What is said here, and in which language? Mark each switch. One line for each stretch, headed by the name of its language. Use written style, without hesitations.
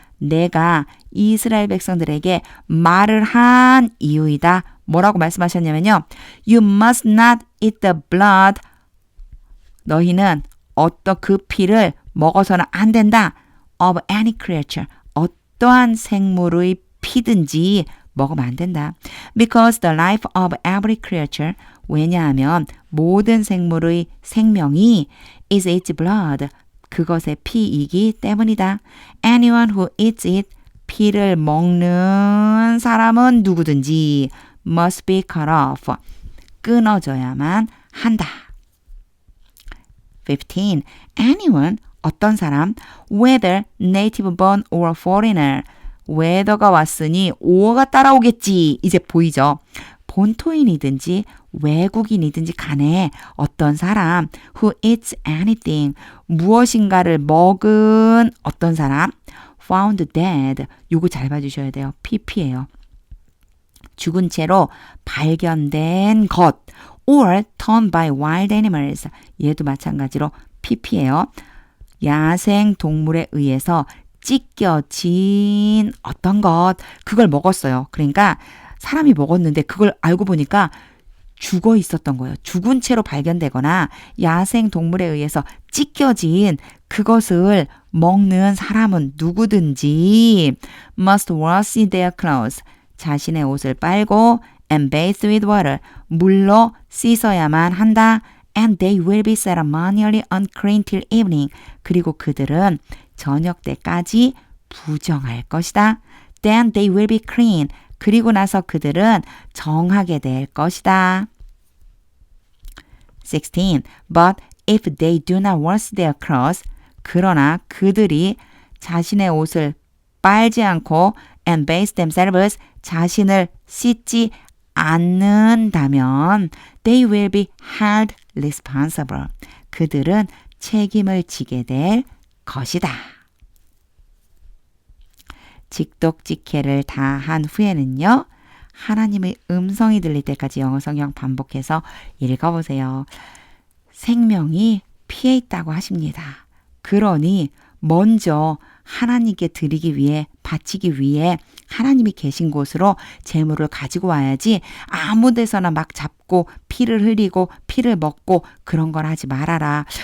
Korean: 내가 이스라엘 백성들에게 말을 한 이유이다. 뭐라고 말씀하셨냐면요.
English: You must not eat the blood.
Korean: 너희는 어떤 그 피를 먹어서는 안 된다.
English: Of any creature.
Korean: 어떠한 생물의 피든지 먹으면 안 된다.
English: Because the life of every creature.
Korean: 왜냐하면 모든 생물의 생명이
English: is its blood.
Korean: 그것의 피이기 때문이다.
English: Anyone who eats it.
Korean: 피를 먹는 사람은 누구든지
English: must be cut off.
Korean: 끊어져야만 한다. 15.
English: Anyone.
Korean: 어떤 사람.
English: Whether native born or foreigner.
Korean: whether가 왔으니 or가 따라오겠지. 이제 보이죠? 본토인이든지 외국인이든지 간에 어떤 사람
English: who eats anything.
Korean: 무엇인가를 먹은 어떤 사람
English: found dead.
Korean: 요거 잘 봐주셔야 돼요. pp예요. 죽은 채로 발견된 것
English: or torn by wild animals.
Korean: 얘도 마찬가지로 pp예요. 야생 동물에 의해서 찢겨진 어떤 것 그걸 먹었어요. 그러니까 사람이 먹었는데 그걸 알고 보니까 죽어 있었던 거예요. 죽은 채로 발견되거나 야생 동물에 의해서 찢겨진 그것을 먹는 사람은 누구든지
English: must wash their clothes.
Korean: 자신의 옷을 빨고
English: and bathe with water.
Korean: 물로 씻어야만 한다.
English: And they will be ceremonially unclean till evening.
Korean: 그리고 그들은 저녁 때까지 부정할 것이다.
English: Then they will be clean.
Korean: 그리고 나서 그들은 정하게 될 것이다. 16.
English: But if they do not wash their clothes,
Korean: 그러나 그들이 자신의 옷을 빨지 않고
English: and bathe themselves,
Korean: 자신을 씻지 않는다면
English: they will be held responsible.
Korean: 그들은 책임을 지게 될 것이다. 직독직해를 다 한 후에는요. 하나님의 음성이 들릴 때까지 영어 성경 반복해서 읽어보세요. 생명이 피해 있다고 하십니다. 그러니 먼저 하나님께 드리기 위해 바치기 위해 하나님이 계신 곳으로 제물을 가지고 와야지 아무 데서나 막 잡고 피를 흘리고 피를 먹고 그런 걸 하지 말아라.